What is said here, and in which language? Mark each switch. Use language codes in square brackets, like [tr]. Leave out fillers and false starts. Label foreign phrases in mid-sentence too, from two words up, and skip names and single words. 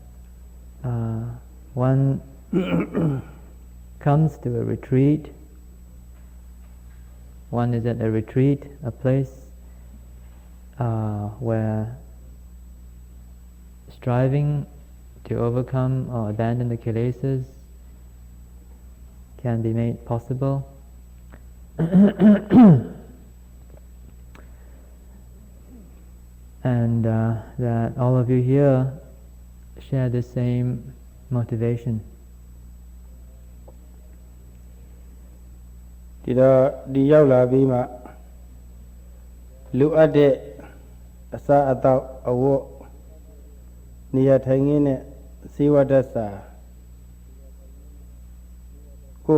[en] one comes to a retreat, one is at a retreat, a place where striving to overcome or abandon the kilesas can be made possible. And that all of you here share the same motivation. [my] ဒီတော့ဒီရောက်လာပြီးမှလူအပ်တဲ့အစာအသောက်အဝတ်နေရာထိုင်ခင်းနဲ့စေဝတ္တစာကို